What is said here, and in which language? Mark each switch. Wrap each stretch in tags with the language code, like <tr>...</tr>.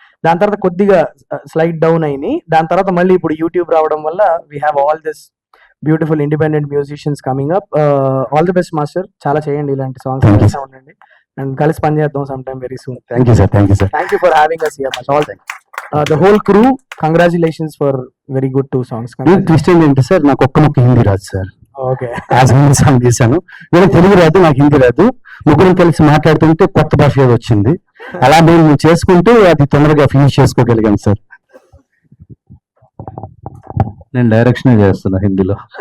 <te>దాని తర్వాత కొద్దిగా స్లైడ్ డౌన్ అయినాయి. దాని తర్వాత మళ్ళీ ఇప్పుడు యూట్యూబ్ రావడం వల్ల</te> <en>We have all this beautiful independent musicians coming up. All the best master.</en> <te>చాలా చేయండి ఇలాంటి సాంగ్స్ చేస్తూ ఉండండి. అండ్ కలిసి పని చేద్దాం</te> <en>Some time very soon. Thank you sir. Thank you for having us here. All the whole crew, congratulations for very good 2 songs.</en> <te>Twist ఏంటంటే sir, నాకు ఒక్క ముక్క హిందీ రాదు sir.</te> <en>Okay.</en> <te>As Hindi song చేశాను. వీళ్ళకి తెలుగు రాదు, నాకు హిందీ రాదు. ముగ్గురం కలిసి మాట్లాడుతుంటే కొత్త భాష ఏదో వచ్చింది. అలా మేము చేసుకుంటూ అది తొందరగా ఫినిష్ చేసుకోగలిగాను సార్. నేను డైరెక్షన్ చేస్తున్నా హిందీలో.</te>